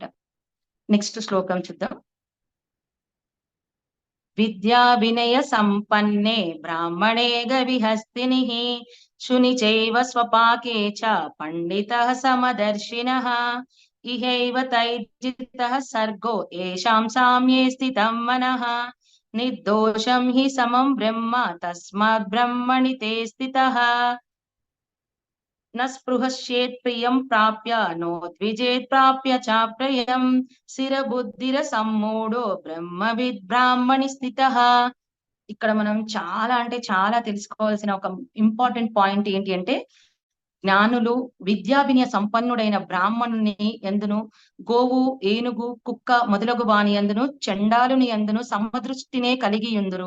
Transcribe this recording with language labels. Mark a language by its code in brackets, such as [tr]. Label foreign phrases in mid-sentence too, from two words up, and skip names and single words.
[te] నెక్స్ట్ శ్లోకం చూద్దాం. [sa] విద్యా వినయ సంపన్నే బ్రాహ్మణే గవిహస్తినిః శుని చైవ స్వపాకే చ పండితః సమదర్శినః ఇహైవ తైర్జితః సర్గో ఏషాం సామ్యే స్థితం మనః నిర్దోషం హి సమం బ్రహ్మ తస్మాత్ బ్రహ్మణి తే స్థితః न स्पृहश्येत् प्रियं प्राप्य नोद्विजेत् प्राप्य चाप्रियं స్థిరబుద్ధిరసమ్మూఢో బ్రహ్మవిద్ బ్రాహ్మణి స్థితః. [te] ఇక్కడ మనం చాలా అంటే చాలా తెలుసుకోవాల్సిన ఒక [en] important point [te] ఏంటి అంటే, జ్ఞానులు విద్యావినయ సంపన్నుడైన బ్రాహ్మణుని ఎందును, గోవు ఏనుగు కుక్క మొదలగు వాని ఎందును, చండాలుని ఎందును సమదృష్టినే కలిగి ఉందురు.